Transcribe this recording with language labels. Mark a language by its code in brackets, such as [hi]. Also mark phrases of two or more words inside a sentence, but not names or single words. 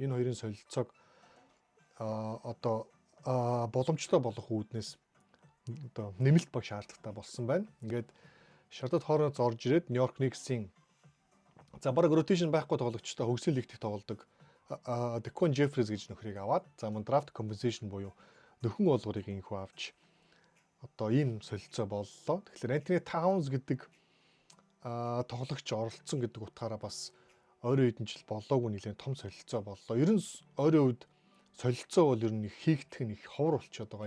[mn] Энэ хоёрын солилцоог одоо боломжтой болох үүднээс одоо нэмэлт баг шаардлагатай болсон байна. Ингээд Charlotte Hornets орж ирээд New York Knicks-ийн за бараг rotation байхгүй тоглогчтой хөгжлийн лигт тоглодог Decon Jeffries гэж нөхрийг аваад за мөн [en] draft compensation [mn] буюу нөхөн олгорыг инхүү авч одоо ийм солилцоо боллоо. Тэгэхээр Anthony Towns гэдэг тоглогч оролцсон гэдэг утгаараа бас ойрын хэдэн жил болоогүй нэлээд том солилцоо боллоо. Ер нь ойрын үед солилцоо бол ер нь хийгдэх нь их ховор болчиход байгаа.